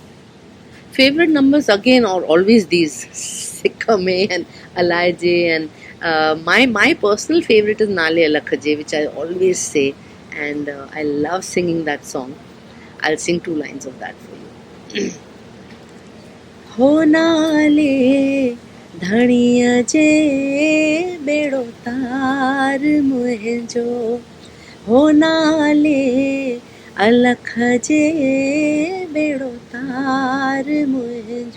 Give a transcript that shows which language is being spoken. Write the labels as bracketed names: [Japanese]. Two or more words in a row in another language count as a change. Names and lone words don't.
[English] Favorite numbers again are always these Sikkame and Alaije, and my personal favorite is Nale Alakhaje, which I always say, and I love singing that song. I'll sing 2 lines of that for you. [Sindhi] हो नाले धणिया जे बेड़ो तार मुंहिंजो, हो नाले अलख जे बेड़ो तार मुंहिंजो,